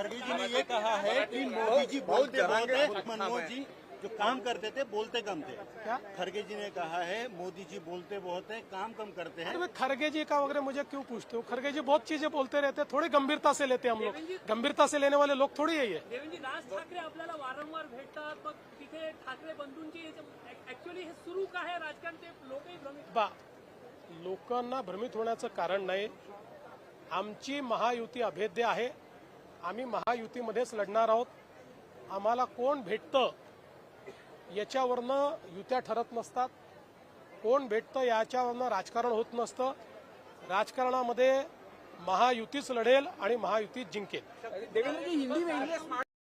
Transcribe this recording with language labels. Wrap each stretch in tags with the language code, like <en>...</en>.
<hi>खड़गे जी ने ये कहा है कि मोदी जी बोलते बहुत है, मनमोहन जी जो काम करते थे बोलते कम थे। क्या खड़गे जी ने कहा है मोदी जी बोलते बहुत है, काम कम करते हैं। अरे खड़गे जी का वगैरह मुझे क्यों पूछते हो? खड़गे जी बहुत चीजें बोलते रहते हैं, थोड़ी गंभीरता से लेते हम लोग। गंभीरता से लेने वाले लोग थोड़ी है ये।</hi> <mr>देवेंद्रजी, राज ठाकरे आपल्याला वारंवार भेटतात, मग तिथे ठाकरे बंधूंची ऍक्च्युअली हे सुरू का आहे राजकारण, ते लोकही भ्रमित। लोकांना भ्रमित होण्याचं कारण नाही। आमची महायुती अभेद्य आहे, आम्ही महायुतीमध्येच लढणार आहोत। आम्हाला कोण भेटतं याच्यावरनं युत्या ठरत नसतात, कोण भेटतं याच्यावरनं राजकारण होत नसतं। राजकारणामध्ये महायुतीच लढेल आणि महायुतीच जिंकेल।</mr> <hi>देवेंद्र जी, हिंदी में इंग्लिश</hi>